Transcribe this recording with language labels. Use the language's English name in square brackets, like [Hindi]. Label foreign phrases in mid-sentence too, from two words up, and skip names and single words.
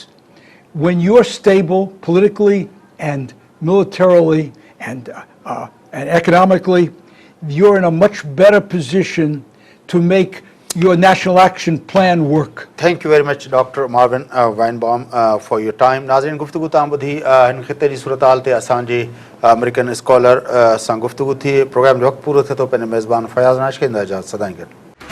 [English] When you're stable politically and militarily and economically, you're in a much better position to make your national action plan work. Thank you very much, Dr. Marvin Weinbaum, for your time. [Sindhi] नाज़रीन गुफ्तगू तां ॿुधी हिन ख़िते जी सूरत-हाल ते असांजे [English] American scholar [Sindhi] सां गुफ्तगू थी। प्रोग्राम जो वक़्तु पूरो थिए थो। पंहिंजे मेज़बान फयाज़ नाइच खे इजाज़त सदाईं गॾु।